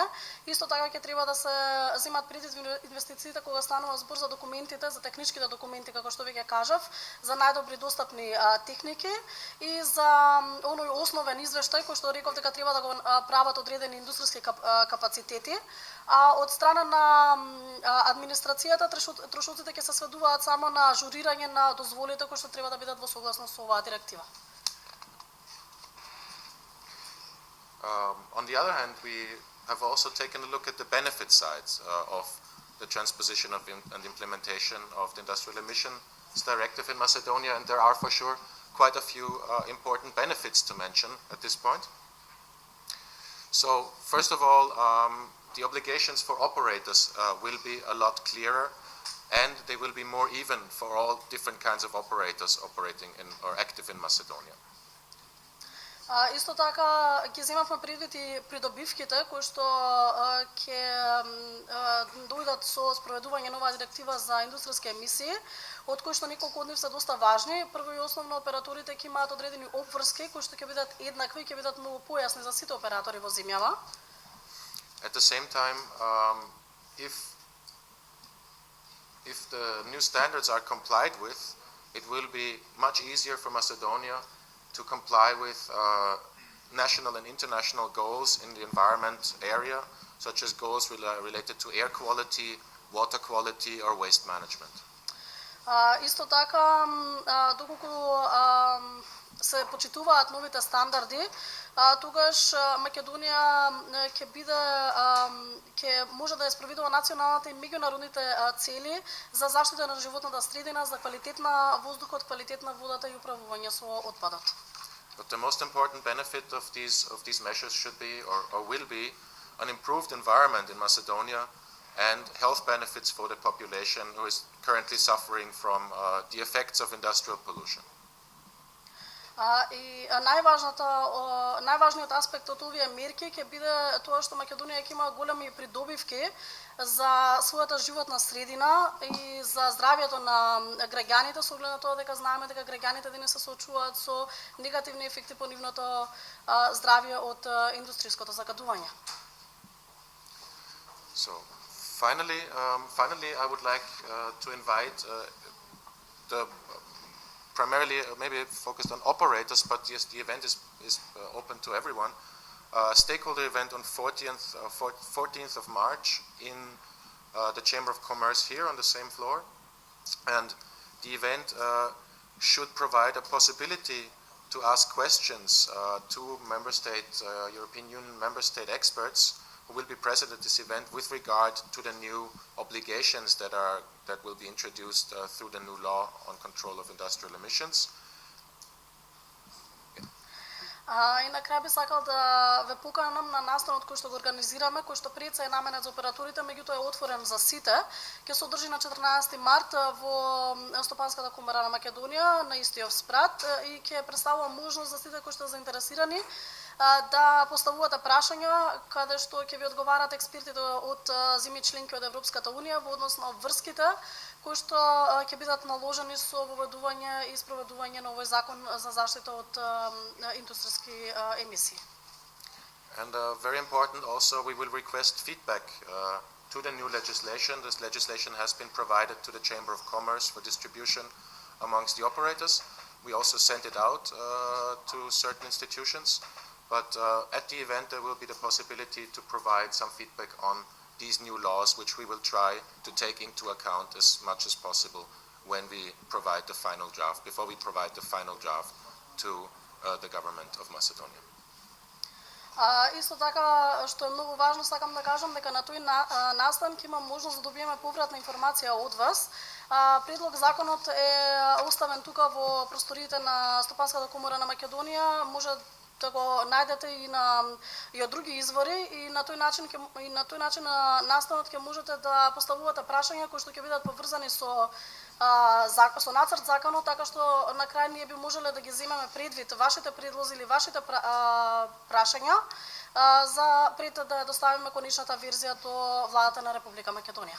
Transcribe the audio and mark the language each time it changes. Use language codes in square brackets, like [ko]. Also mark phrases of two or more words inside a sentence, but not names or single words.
[mk] Исто така ќе треба да се земат предвид инвестициите кога станува збор за документите, за техничките документи, како што веќе кажав, за најдобри достапни техники и за оној основен извештај кој што реков дека треба да го прават одредени индустријски капацитети. А од страна на администрацијата трошоците ќе се сведуваат само на ажурирање на дозволите кои што треба да бидат во согласност со оваа директива. [en] On the other hand, we have also taken a look at the benefit sides of the transposition and implementation of the Industrial Emissions Directive in Macedonia, and there are for sure quite a few important benefits to mention at this point. So, first of all, the obligations for operators will be a lot clearer, and they will be more even for all different kinds of operators operating in or active in Macedonia. [mk] Исто така ги земавме предвид и придобивките кои што ќе дојдат со спроведување на оваа директива за индустријски емисии, од кои што неколку од нив се доста важни. Прво и основно операторите ќе имаат одредени обврски кои што ќе бидат еднакви и ќе бидат многу појасни за сите оператори во земјава. [en] At the same time, if the new standards are complied with, it will be much easier for Macedonia to comply with national and international goals in the environment area, such as goals related to air quality, water quality, or waste management. [mk] Исто така, доколку се почитуваат новите стандарди, тогаш Македонија ќе може да ја спроведува националните и меѓународните цели за заштита на животната средина, за квалитетна воздухот, квалитетна водата и управување со отпадот. [en] But the most important benefit of these measures should be or will be an improved environment in Macedonia and health benefits for the population who is currently suffering from the effects of industrial pollution. [mk] И најважниот аспект од овие мерки ќе биде тоа што Македонија ќе има големи придобивки за својата животна средина и за здравјето на граѓаните, со оглед на тоа дека знаеме дека граѓаните денес се соочуваат со негативни ефекти по нивното здравје од индустријското загадување. [en] So, finally, I would like to invite primarily maybe focused on operators, but yes, the event is open to everyone. Stakeholder event on 14th of March in the Chamber of Commerce here on the same floor. And the event should provide a possibility to ask questions to member state, European Union member state experts who will be present at this event with regard to the new obligations that will be introduced through the new law on control of industrial emissions. [mk] И на крај би сакал да ве поканам на настанот кој што го организираме, кој што пред се е наменет за операторите, меѓутоа е отворен за сите. Ќе се одржи на 14 март во Стопанската комора на Македонија на Истиов спрат и ќе представува можност за сите кои што се заинтересирани да поставувате прашања каде што ќе ви одговарат експертите од земји членки од Европската унија во однос на обврските кои што ќе бидат наложени со воведување и спроведување на овој закон за заштита од индустријски емисии. [en] And very important also, we will request feedback to the new legislation. This legislation has been provided to the Chamber of Commerce for distribution amongst the operators. We also sent it out to certain institutions, but at the event there will be the possibility to provide some feedback on these new laws, which we will try to take into account as much as possible when we provide the final draft, before we provide the final draft to the government of Macedonia. [mk] Исто така, што е многу важно, сакам да кажам дека на тој настан ќе има можност да добиеме повратна информација од вас. Предлог законот е оставен тука во просториите на Стопанската комора на Македонија, може да го најдете и од други извори и на тој начин настанот ќе можете да поставувате прашања кои што ќе бидат поврзани со нацрт законот, така што на крај ние би можеле да ги земеме предвид вашите предлози или вашите прашања за пред да ја доставиме конечната верзија до владата на Република Македонија.